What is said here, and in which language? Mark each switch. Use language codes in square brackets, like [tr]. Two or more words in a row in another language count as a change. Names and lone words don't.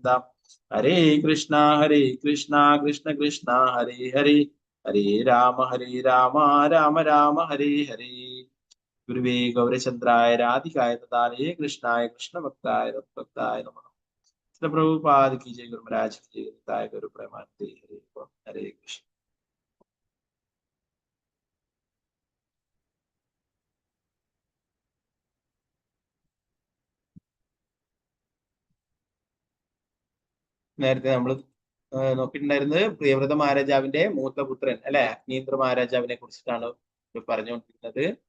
[sa] ഹരേ കൃഷ്ണ കൃഷ്ണ കൃഷ്ണ ഹരേ ഹരേ, ഹരേ രാമ രാമ രാമ ഹരേ ഹരേ. ഗുരുവേ ഗൗരചന്ദ്രായ രാധികായ തഥാലേ കൃഷ്ണായ കൃഷ്ണഭക്തായ ഭക്തായ നമഃ. [hi] പ്രഭുപാദ് की जय, गुरु महाराज की जय, निताय गुरु प्रेमानंदे हरे हरे कृष्ण. [ml] നേരത്തെ നമ്മൾ നോക്കിയിട്ടുണ്ടായിരുന്നത് പ്രിയവ്രത മഹാരാജാവിന്റെ മൂത്ത പുത്രൻ അല്ലെ അഗ്നീന്ദ്ര മഹാരാജാവിനെ കുറിച്ചിട്ടാണ് പറഞ്ഞുകൊണ്ടിരുന്നത്.